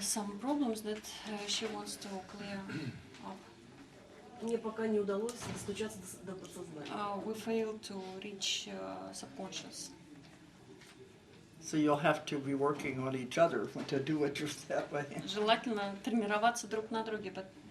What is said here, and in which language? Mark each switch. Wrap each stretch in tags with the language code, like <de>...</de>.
<en>some problems that she wants to clear up.</en> <ru>Мне пока не удалось достучаться до подсознания.</ru> <en>We failed to reach subconscious. So you'll have to be working on each other to do it just that way.</en> <ru>Желательно тренироваться друг на друге,</ru> <en>but</en>